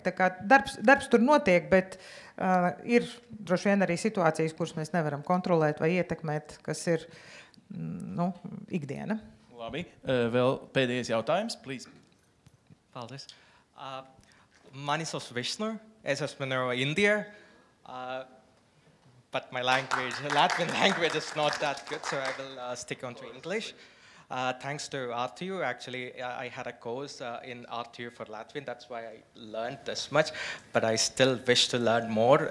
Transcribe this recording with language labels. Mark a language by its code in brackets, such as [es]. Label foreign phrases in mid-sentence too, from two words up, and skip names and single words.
[lv] Tā kā darbs tur notiek, bet ir droši vien arī situācijas, kuras mēs nevaram kontrolēt vai ietekmēt, kas ir ikdiena. Labi, vēl pēdējais jautājums, please. Paldies. Mani sauc Vishnu, es esmu no India, [en] but my Latvian language is not that good, so I will stick on to English. Thanks to RTU, actually, I had a course in RTU for Latvian, that's why I learned this much, but I still wish to learn more.